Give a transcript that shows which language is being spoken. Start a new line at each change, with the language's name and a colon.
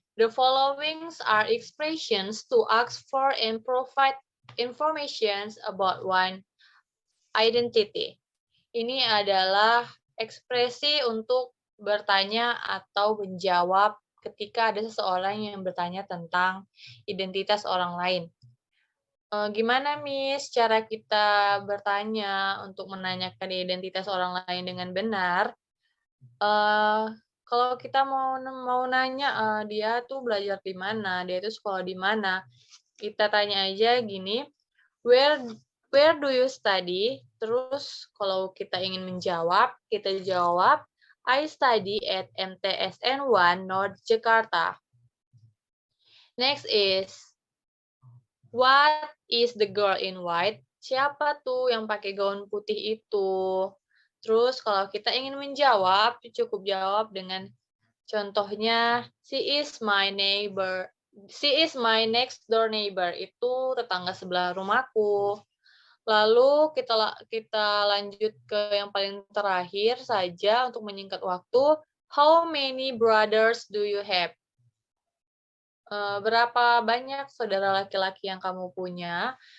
English: The following are expressions to ask for and provide information about one identity.
Indonesian: Ini adalah ekspresi untuk bertanya atau menjawab ketika ada seseorang yang bertanya tentang identitas orang lain. Gimana, Miss, cara kita bertanya untuk menanyakan identitas orang lain dengan benar? Kalau kita mau nanya dia tuh belajar di mana, dia tuh sekolah di mana, kita tanya aja gini, where
English: Where do you study?
Indonesian: Terus kalau kita ingin menjawab, kita jawab,
English: I study at MTSN 1 North Jakarta. Next is, what is the girl in white?
Indonesian: Siapa tuh yang pakai gaun putih itu? Terus kalau kita ingin menjawab, cukup jawab dengan contohnya,
English: she is my neighbor. She is my next door neighbor.
Indonesian: Itu tetangga sebelah rumahku. Lalu kita lanjut ke yang paling terakhir saja untuk menyingkat waktu.
English: How many brothers do you have?
Indonesian: Berapa banyak saudara laki-laki yang kamu punya?